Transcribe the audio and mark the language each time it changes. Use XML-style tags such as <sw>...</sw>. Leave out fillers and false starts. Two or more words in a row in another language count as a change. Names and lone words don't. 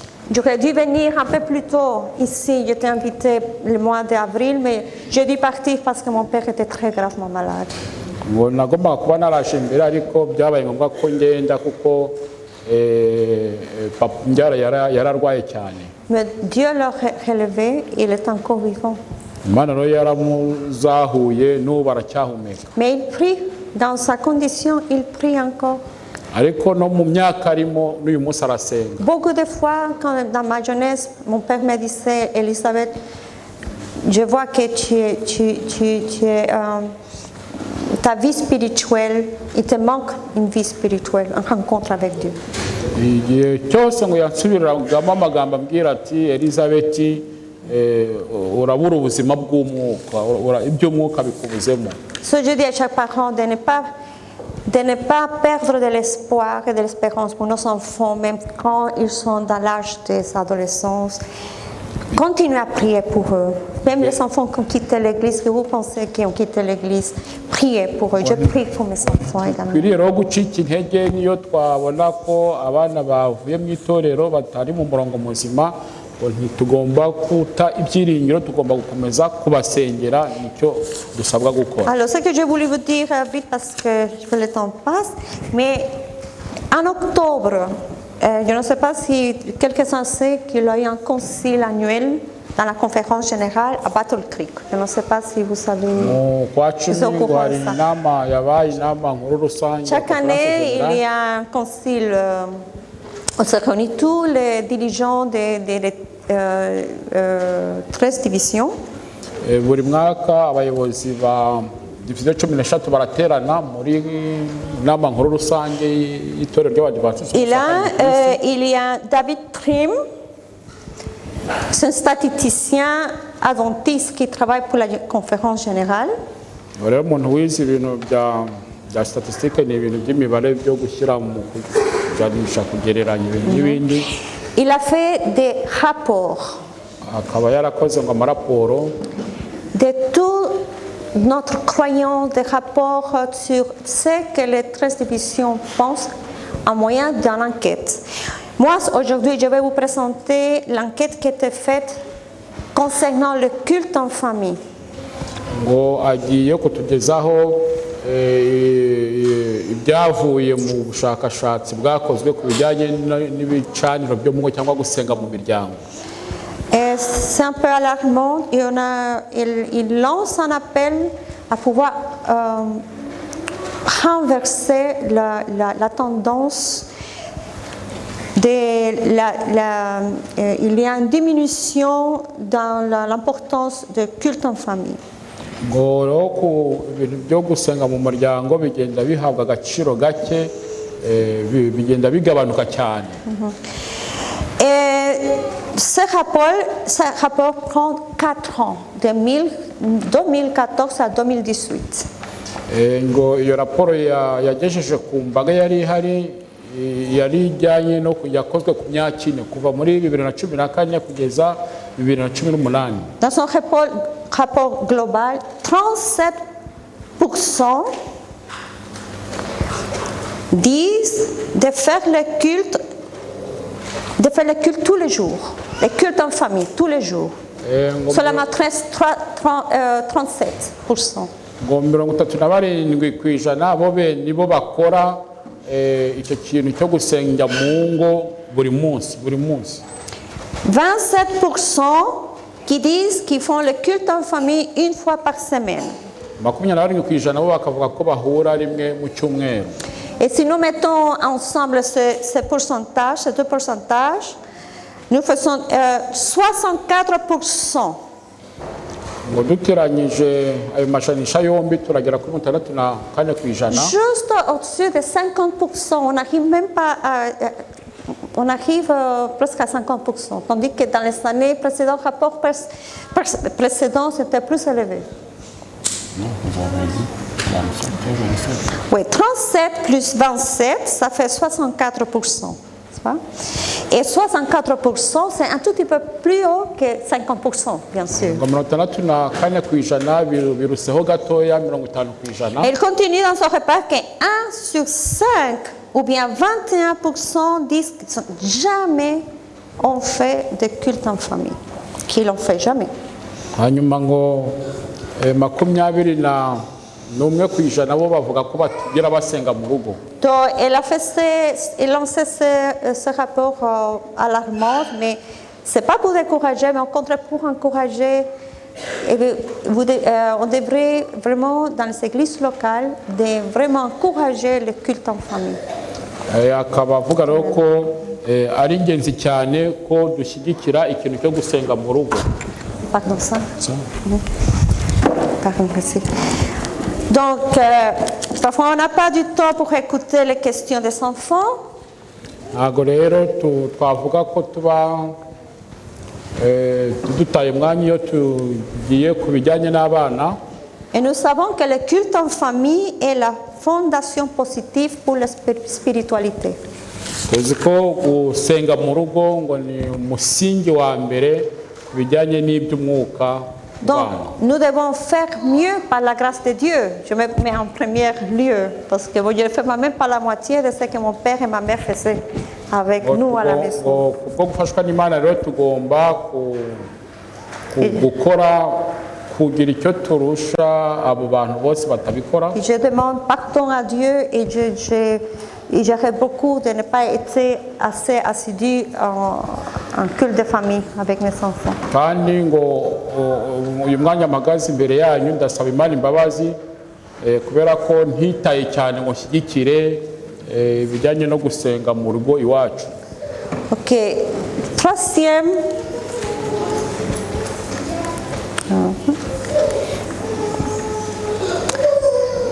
<fr>J'aurais dû venir un peu plus tôt ici. J'étais invitée le mois d'avril, mais j'ai dû partir parce que mon père était très gravement malade.</fr> <rw>ngo nagombaga kuba naraje mbere ariko byabaye ngombwa ko ngenda kuko mbyara yararwaye cyane.</rw> <fr>Mais Dieu l'a relevé, il est encore vivant.</fr> <rw>Imana rero yaramuzahuye n'ubu aracyahumeka.</rw> <fr>Mais il prie, dans sa condition, il prie encore.</fr> <rw>Ariko no mu myaka arimo n'uyu munsi arasenga.</rw> <fr>Beaucoup de fois, quand, dans ma jeunesse, mon père me disait, Elisabeth, je vois que ta vie spirituelle, il te manque une vie spirituelle, une rencontre avec Dieu.</fr> <rw>Igihe cyose ngo yansubiragamo amagambo ambwira ati Elizabeth urabura ubuzima bw'umwuka, iby'umwuka bikubuzemo.</rw> <fr>Ce que je dis à chaque parent, de ne pas perdre de l'espoir et de l'espérance pour nos enfants, même quand ils sont dans l'âge des adolescents. Continuez à prier pour eux. Même les enfants qui ont quitté l'église, que vous pensez qu'ils ont quitté l'église, priez pour eux. Je prie pour mes enfants également.</fr> <rw>Twiriye rero gucika intege niyo twabona ko abana bavuye mu itorero batari mu murongo muzima, ntitugomba kuta ibyiringiro, tugomba gukomeza kubasengera, nicyo dusabwa gukora.</rw> <fr>Alors, ce que je voulais vous dire vite parce que le temps passe, mais en octobre, je ne sais pas si quelqu'un sait qu'il y a eu un concile annuel dans la conférence générale à Battle Creek. Je ne sais pas si vous savez. Chaque année, il y a un concile. On se réunit tous les dirigeants des 13 divisions.</fr> <rw>Buri mwaka abayobozi ba division 13 baraterana muri nama nkuru rusange y'itorero ry'abadivantiste.</rw> <fr>Il y a David Trim, c'est un statisticien adventiste qui travaille pour la conférence générale.</fr> <rw>Rero umuntu wize ibintu bya statistique ni ibintu by'imibare byo gushyira mu kujanisha kugereranya ibintu n'ibindi.</rw> <fr>Il a fait des rapports.</fr> <rw>Akaba yarakoze ngo amaraporo</rw> <fr>de tout notre croyance, des rapports sur ce que les 13 divisions pensent en moyen d'une enquête. Moi, aujourd'hui, je vais vous présenter l'enquête qui a été faite concernant le culte en famille.</fr> <rw>Ngo agiye kutugezaho ibyavuye mu bushakashatsi bwakozwe ku bijyanye n'ibicaniro byo mu ngo cyangwa gusenga mu miryango.</rw> <fr>C'est un peu alarmant. Il lance un appel à pouvoir renverser la tendance. Il y a une diminution dans l'importance du culte en famille.</fr> <rw>Ngo rero ku ibintu byo gusenga mu muryango bigenda bihabwa agaciro gake, bigenda bigabanuka cyane.</rw> <fr>Ce rapport prend 4 ans, de 2014 à 2018.</fr> <rw>Ngo iyo raporo yagejeje ku mbaga yari ihari yari ijyanye no yakozwe ku myaka ine kuva muri 2014 kugeza 2018.</rw> <fr>Dans son rapport global, 37% disent de faire le culte tous les jours, le culte en famille tous les jours. Seulement 37%.</fr> <rw>Ngo 37% bo nibo bakora icyo kintu cyo gusenga mu ngo buri munsi.</rw> <fr>27% qui disent qu'ils font le culte en famille une fois par semaine.</fr> <rw>27% bo bakavuga ko bahura rimwe mu cyumweru.</rw> <fr>Et si nous mettons ensemble ces pourcentages, ces deux pourcentages, nous faisons 64%.</fr> <rw>Ngo duteranyije ayo mashanisha yombi turagera kuri 64%.</rw> <fr>Juste au-dessus de 50%, on n'arrive même pas on arrive presque à 50%, tandis que dans les années précédentes, rapport précédent, c'était plus élevé. Oui, 37 plus 27, ça fait 64%. Et 64%, c'est un tout petit peu plus haut que 50%, bien sûr. Et il continue dans son repas que 1 sur 5 ou bien 21% disent qu'ils ne sont jamais on fait des cultes en famille, qui l'ont fait jamais.</fr> <rw>hanyuma ngo 21% bo bavuga ko batigera basenga mu rugo.</rw> <fr>Donc, elle a lancé ce rapport alarmant, mais ce n'est pas pour décourager, mais au contraire pour encourager. Et on devrait vraiment, dans les églises locales, de vraiment encourager le culte en famille.</fr> <rw>akaba avuga rero ko ari ingenzi cyane ko dushyigikira ikintu cyo gusenga mu rugo.</rw> <fr>Pardon, ça. Pardon, merci. Donc, parfois on n'a pas du temps pour écouter les questions des enfants.</fr> <rw>ntabwo rero twavuga ko tuba dutaye umwanya iyo tugiye ku bijyanye n'abana.</rw> <fr>Et nous savons que le culte en famille est la fondation positive pour la spiritualité.</fr> <rw>tuzi ko gusenga mu rugo ngo ni umusingi wa mbere ku bijyanye n'iby'umwuka.</rw> <fr>Donc, nous devons faire mieux par la grâce de Dieu. Je me mets en premier lieu parce que je ne fais même pas la moitié de ce que mon père et ma mère faisaient avec nous à la maison.</fr> <rw>Kubwo gufashwa n'Imana rero tugomba gukora kugira icyo turusha abo bantu bose batabikora.</rw> <fr>Je demande pardon à Dieu et j'aurais beaucoup de ne pas être assez assidu en culte de famille avec mes enfants.</fr> <rw>kandi ngo uyu mwanya mpagaze imbere yanyu ndasaba Imana imbabazi kubera ko ntitaye cyane ngo nshyigikire ibijyanye no gusenga mu rugo iwacu.</rw> <fr>Ok, troisième. Ok.</fr>